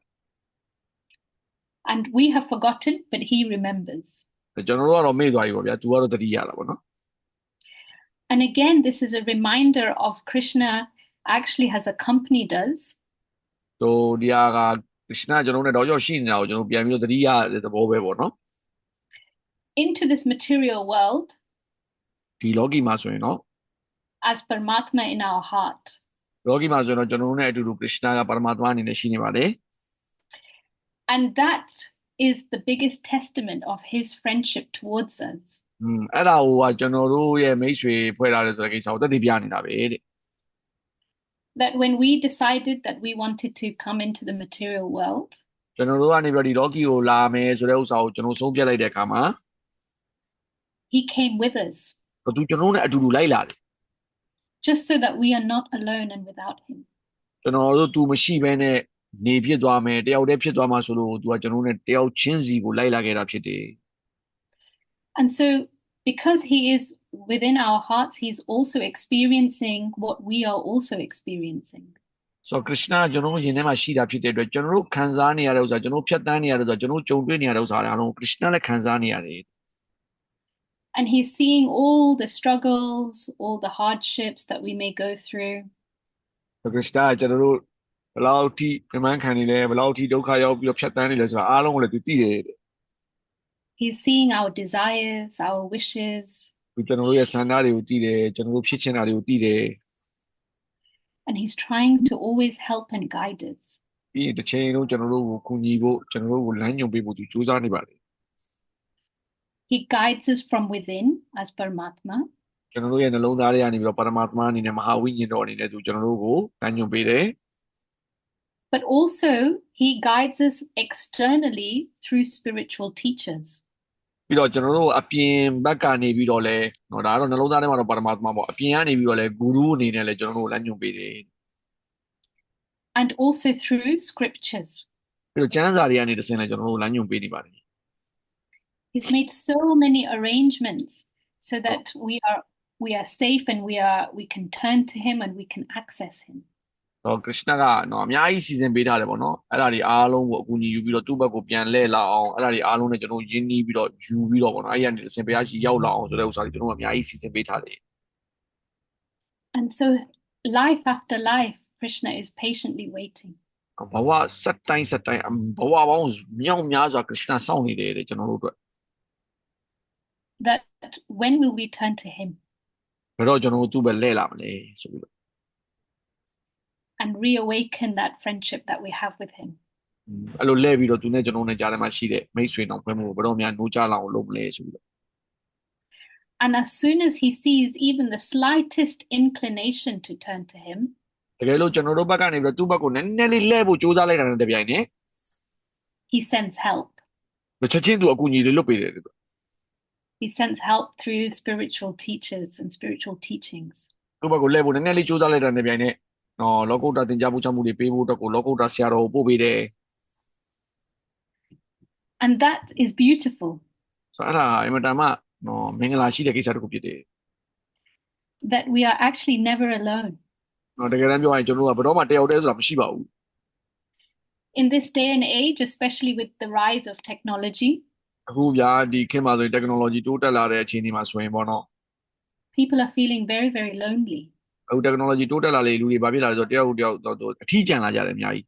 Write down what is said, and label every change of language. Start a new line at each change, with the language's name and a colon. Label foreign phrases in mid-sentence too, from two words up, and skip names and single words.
English: And we have forgotten, but he remembers.
Burmese: ကျွန်တော်တို့ကတော့မေ့သွားပြီပေါ့ဗျာသူကတော့တတိရတာပေါ့နော်
English: And again, this is a reminder of Krishna actually has accompanied us.
Burmese: တော့ဒီဟာကခရစ်ယာန်ကျွန်တော်တို့နဲ့တောက်လျှောက်ရှိနေတာကိုကျွန်တော်ပြန်ပြီးတော့တတိရတဲ့သဘောပဲပေါ့နော်
English: Into this material world
Burmese: ဒီလောကီမှာဆိုရင်နော်
English: as Paramatma in our heart.
Burmese: လောကီမှာဆိုရင်တော့ကျွန်တော်တို့နဲ့အတူတူခရစ်ယာန်ကပရမတ်သမအနေနဲ့ရှိနေပါတယ်
English: And that is the biggest testament of his friendship towards us.
Burmese: အဲ့ဒါကိုကကျွန်တော်တို့ရဲ့မိတ်ဆွေဖွဲ့ထားတယ်ဆိုတဲ့ကိစ္စကိုသက်သေပြနေတာပဲတဲ့
English: That when we decided that we wanted to come into the material world,
Burmese: ကျွန်တော်တို့ကနေပြီးတော့ဒီလောကီကိုလာမယ်ဆိုတဲ့ဥစ္စာကိုကျွန်တော်ဆုံးဖြတ်လိုက်တဲ့အခါမှာ
English: he came with us,
Burmese: သူကျွန်တော်တို့နဲ့အတူတူလိုက်လာတယ်
English: just so that we are not alone and without him.
Burmese: ကျွန်တော်တို့သူမရှိဘဲနဲ့နေဖြစ်သွားမယ်တယောက်တည်းဖြစ်သွားမှာဆိုလို့သူကကျွန်တော်တို့နဲ့တယောက်ချင်းစီကိုလိုက်လာခဲ့တာဖြစ်တယ်
English: And so, because he is within our hearts, he's also experiencing what we are also experiencing.
Burmese: ဆိုခရစ်ယာန်ကျွန်တော်တို့ယင်ထဲမှာရှိတာဖြစ်တဲ့အတွက်ကျွန်တော်တို့ခံစားနေရတဲ့ဥစ္စာကျွန်တော်ဖြတ်တန်းနေရတဲ့ဥစ္စာကျွန်တော်ကြုံတွေ့နေရတဲ့ဥစ္စာတွေအားလုံးခရစ်ယာန်လည်းခံစားနေရတယ်
English: And he's seeing all the struggles, all the hardships that we may go through.
Burmese: ခရစ်စတာကကျွန်တော်တို့ဘယ်လောက်ထိပြမန်းခံနေလဲဘယ်လောက်ထိဒုက္ခရောက်ပြီးတော့ဖြတ်တန်းနေလဲဆိုတာအားလုံးကိုလည်းသူသိတယ်တဲ့
English: He's seeing our desires, our wishes,
Burmese: သူကျွန်တော်တို့ရဲ့ဆန္ဒတွေကိုသိတယ်ကျွန်တော်တို့ဖြစ်ချင်တာတွေကိုသိတယ်
English: and he's trying to always help and guide us.
Burmese: ပြီးရင်တစ်ချိန်လုံးကျွန်တော်တို့ကိုကူညီဖို့ကျွန်တော်တို့ကိုလမ်းညွှန်ပေးဖို့သူကြိုးစားနေပါတယ်
English: He guides us from within as Paramatma,
Burmese: ကျွန်တော်တို့ရဲ့နှလုံးသားထဲကနေပြီးတော့ပရမာတ္မအနေနဲ့မဟာဝိညာဉ်တော်အနေနဲ့သူကျွန်တော်တို့ကိုလမ်းညွှန်ပေးတယ်
English: but also he guides us externally through spiritual teachers.
Burmese: ပြီးတော့ကျွန်တော်တို့အပြင်ဘက်ကနေပြီးတော့လဲเนาะဒါကတော့နှလုံးသားထဲမှာတော့ပရမာတ္မပေါ့အပြင်ကနေပြီးတော့လဲဂူရုအနေနဲ့လဲကျွန်တော်တို့ကိုလမ်းညွှန်ပေးတယ်
English: And also through scriptures.
Burmese: ပြီးတော့ကျမ်းစာတွေကနေတစ်ဆင့်လဲကျွန်တော်တို့ကိုလမ်းညွှန်ပေးနေပါတယ်
English: He's made so many arrangements so that we are safe and we can turn to him and we can access him.
Burmese: တော့ခရစ်စတကเนาะအများကြီးစီစဉ်ပေးထားတယ်ပေါ့နော်အဲ့ဒါတွေအားလုံးကိုအကူအညီယူပြီးတော့သူ့ဘက်ကိုပြန်လှည့်လာအောင်အဲ့ဒါတွေအားလုံးနဲ့ကျွန်တော်တို့ယဉ်နီးပြီးတော့ယူပြီးတော့ပေါ့နော်အဲ့ဒီကနေတစ်ဆင့်ဘုရားရှိရောက်လာအောင်ဆိုတဲ့ဥစ္စာတွေကျွန်တော်တို့အများကြီးစီစဉ်ပေးထားတယ်
English: And so life after life, Krishna is patiently waiting.
Burmese: ဘဝစက်တိုင်းဘဝပေါင်းမြောက်များစွာခရစ်စတစောင့်နေတယ်တဲ့ကျွန်တော်တို့အတွက်
English: That when will we turn to him
Burmese: ဘယ်တော့ကျွန်တော်တို့သူ့ဘက်လှည့်လာမလဲဆိုပြီးတော့
English: and reawaken that friendship that we have with him?
Burmese: အဲ့လိုလှည့်ပြီးတော့သူနဲ့ကျွန်တော်တို့နဲ့ကြားထဲမှာရှိတဲ့မိတ်ဆွေနောင်ဖွဲ့မှုကိုဘယ်တော့မှနှိုးချလောက်အောင်လုပ်မလဲဆိုပြီးတော့
English: And as soon as he sees even the slightest inclination to turn to him,
Burmese: တကယ်လို့ကျွန်တော်တို့ဘက်ကနေပြီးတော့သူ့ဘက်ကိုနည်းနည်းလေးလှည့်ဖို့ကြိုးစားလိုက်တာနဲ့တပြိုင်နက်
English: he sends help.
Burmese: ချက်ချင်းသူအကူအညီတွေလုပ်ပေးတယ်တဲ့
English: He sends help through spiritual teachers and spiritual teachings.
Burmese: သူ့ဘက်ကိုလှည့်ဖို့နည်းနည်းလေးကြိုးစားလိုက်တာနဲ့တပြိုင်နက်နော်လောကုတ္တသင်ကြားပို့ချမှုတွေပေးဖို့အတွက်ကိုလောကုတ္တဆရာတော်ကိုပို့ပေးတယ်
English: And that is beautiful,
Burmese: ဆိုတော့အဲ့ဒါအင်မတန်မှနော်မင်္ဂလာရှိတဲ့ကိစ္စတစ်ခုဖြစ်တယ်
English: that we are actually never alone.
Burmese: နော်တကယ်တမ်းပြောရရင်ကျွန်တော်တို့ကဘယ်တော့မှတယောက်တည်းဆိုတာမရှိပါဘူး
English: In this day and age, especially with the rise of technology,
Burmese: အခုဗျာဒီခေတ်မှာဆိုရင် technology တိုးတက်လာတဲ့အခြေအနေမှာဆိုရင်ပေါ့နော်
English: people are feeling very, very lonely.
Burmese: အခု technology တိုးတက်လာလေလူတွေဘာဖြစ်လာလဲဆိုတော့တယောက်တယောက်တော့အထီးကျန်လာကြတယ်အများကြီး